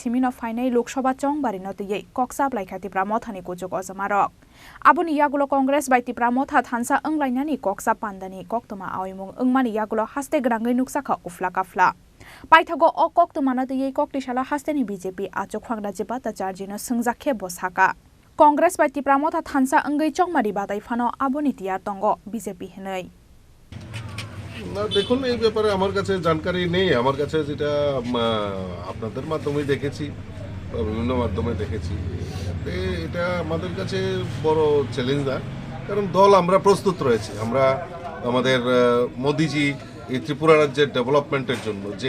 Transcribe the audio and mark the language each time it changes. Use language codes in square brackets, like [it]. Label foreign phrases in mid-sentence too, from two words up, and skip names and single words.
[trp] Simino Phainai Lok Sabha Chongbari no tei Koksa Blaikati Pramotha ni kujog ojamarok Aboni yagulo Congress by Ti Pramotha Thansa Anglaina ni Koksa Panda ni Koktuma awimung Angmani yagulo haste grangai nuksaka ufla kafla Paithago o Koktuma na tei Koktishala haste ni BJP Ajokhang Raja Bata Charji no sungjakhe bosaka Congress by Ti Pramotha Thansa Angai Chongmari Batai Fano Aboni Tiar Tongo BJP Hanai [bn] না দেখুন এই ব্যাপারে আমার কাছে জানকারি নেই আমার কাছে যেটা আপনাদের মাধ্যমে দেখেছি বিভিন্ন মাধ্যমে দেখেছি এটা আমাদের কাছে বড় চ্যালেঞ্জ না কারণ দল আমরা প্রস্তুত রয়েছে আমরা আমাদের মোদিজি এই ত্রিপুরা রাজ্যের ডেভেলপমেন্টের জন্য যে